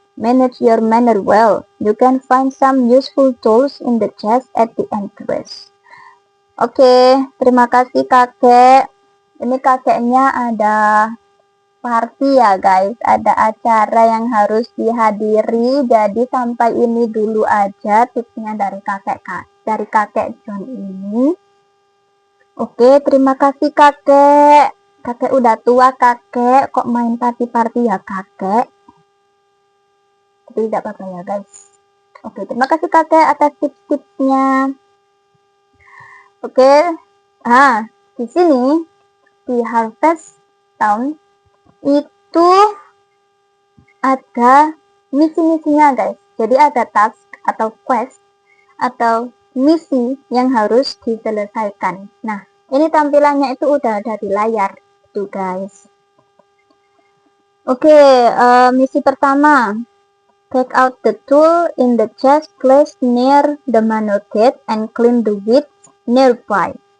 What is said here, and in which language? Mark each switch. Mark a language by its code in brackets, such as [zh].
[en] Manage your manner well. You can find some useful tools in the chest at the entrance. [id] Oke, terima kasih kakek. Ini kakeknya ada party ya guys, ada acara yang harus dihadiri. Jadi sampai ini dulu aja tipsnya dari kakek John ini. Oke, terima kasih kakek. Kakek udah tua kakek, kok main party-party ya kakek. Tapi tidak apa-apa ya guys. Oke, terima kasih kakek atas tips-tipsnya. Oke, di sini di Harvest Town itu ada misi-misinya guys. Jadi ada task atau quest atau misi yang harus diselesaikan. Nah, ini tampilannya itu udah ada di layar tuh guys. Oke, misi pertama, [en] take out the tool in the chest placed near the manor gate and clean the weeds nearby.